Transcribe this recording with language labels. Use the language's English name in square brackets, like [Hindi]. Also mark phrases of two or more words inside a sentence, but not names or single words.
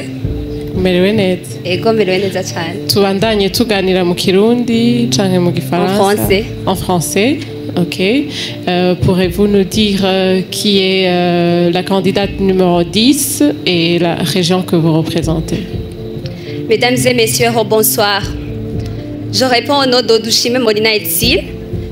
[Rundi] Mwiriwe neza. Ego mwiriwe neza cyane. Tubandanye tuganira mu Kirundi canke mu Gifaransa? [French] En français. En français. Ok. Pourrez-vous nous dire qui est la candidate numéro 10 et la région que vous représentez? Mesdames et messieurs, bonsoir. Je réponds au nom d'Odushime Molina Etsil.